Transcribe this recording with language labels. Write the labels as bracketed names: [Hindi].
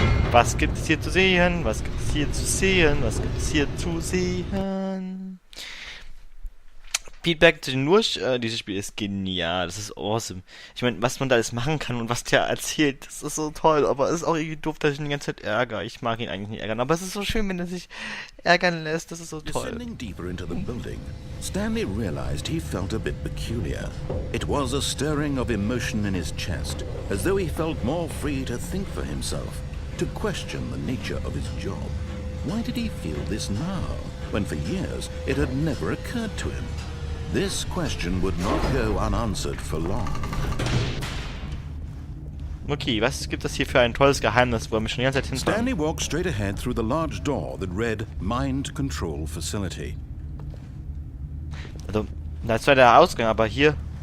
[German] Was gibt es hier zu sehen? Was gibt es hier zu sehen? Was gibt es hier zu sehen? Feedback zu den Durch. Dieses Spiel ist genial. Das ist awesome. Ich meine, was man da alles machen kann und was der erzählt, das ist so toll. Aber es ist auch irgendwie doof, dass ich ihn die ganze Zeit ärgere. Ich mag ihn eigentlich nicht ärgern. Aber es ist so schön, wenn er sich ärgern lässt. Das ist so toll. [English] Descending deeper into the building, Stanley realized he felt a bit peculiar. It was a stirring of emotion in his chest, as though he felt more free to think for himself, to question the nature of his job. Why did he feel this now, when for years it had never occurred to him? This question would not go unanswered for long. [German] Okay, was gibt es hier für ein tolles Geheimnis, wo wir schon die ganze Zeit hinfahren? [English] Stanley walked straight ahead through the large door that read Mind Control Facility. [German] Also, da ist zwar der Ausgang, aber hier...